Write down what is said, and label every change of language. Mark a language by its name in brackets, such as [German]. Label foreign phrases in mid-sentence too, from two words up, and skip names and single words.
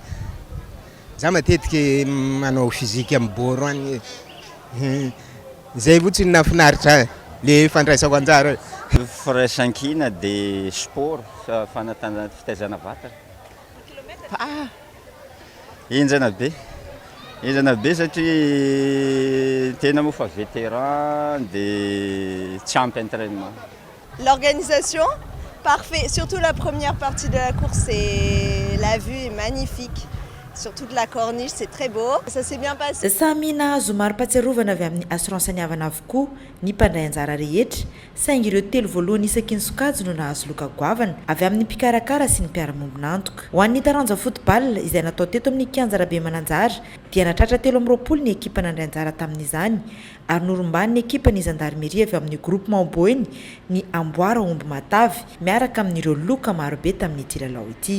[Malagasy] Za matetiky manao fizika amin'ny boro any zay fotsiny nafinaritra le fandraisako anjara. Firaisankina dia sport fanatana fitaizana vatana. Enjana be satria tena moa fa vétéran dia tsy ampy entraînement. [French] L'organisation, parfait. Surtout la première partie de la course, la vue est magnifique. Sur toute la corniche, c'est très beau. Ça s'est bien passé. [Malagasy] Samy nahazo mari-pahatsiarovana avy amin'ny assurance ny havana avokoa ny mpandray anjara rehetra saingy ireo telo voalohany isaky ny sokajy no nahazo loka goavana avy amin'ny mpikarakara sy ny mpiara-mombon'antoka. Ho an'ny taranja football izay natao teto amin'ny kianja Rabe Mananjara dia natratra 320 ny ekipa nandray anjara tamin'izany ary norombany ny ekipa ny gendarmerie avy amin'ny groupement Boeny ny Amboara Omby Matavy miaraka amin'ireo loka marobe tamin'ny tilalao ity.